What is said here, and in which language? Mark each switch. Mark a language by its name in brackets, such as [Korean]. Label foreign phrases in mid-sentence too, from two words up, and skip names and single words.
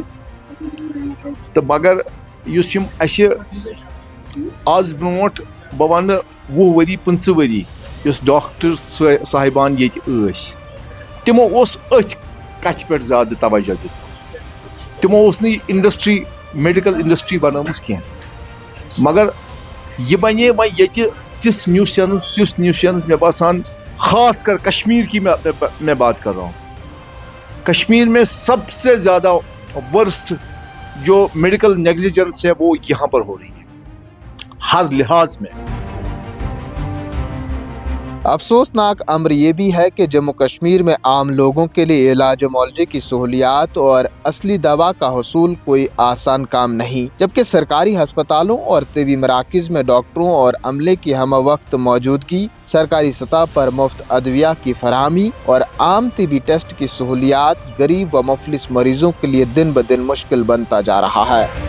[Kashmiri] تہٕ مگر یُس یِم اَسہِ آز برونٛٹھ بہٕ ونہٕ 20 ؤری 15 ؤری یُس ڈاکٹر صاحبان ییٚتہِ ٲسۍ تِمو اوس أتھۍ کتھِ پٮ۪ٹھ زیادٕ توجہ دیُتمُت. تِمو اوس نہٕ یہِ [English] industry medical industry [Kashmiri] بنٲومٕژ کینٛہہ. مگر یہِ بنے وۄنۍ ییٚتہِ تِژھ نیوشنز مےٚ باسان [Urdu] خاص کر کشمیر کی میں بات کر رہا ہوں. کشمیر میں سب سے زیادہ ورسٹ جو [English] medical negligence [Urdu] ہے وہ یہاں پر ہو رہی ہے ہر لحاظ میں. افسوسناک امر یہ بھی ہے کہ جموں کشمیر میں عام لوگوں کے لیے علاج و معالجے کی سہولیات اور اصلی دوا کا حصول کوئی آسان کام نہیں، جبکہ سرکاری ہسپتالوں اور طبی مراکز میں ڈاکٹروں اور عملے کی ہمہ وقت موجودگی، سرکاری سطح پر مفت ادویہ کی فراہمی اور عام طبی ٹیسٹ کی سہولیات غریب و مفلس مریضوں کے لیے دن بدن مشکل بنتا جا رہا ہے.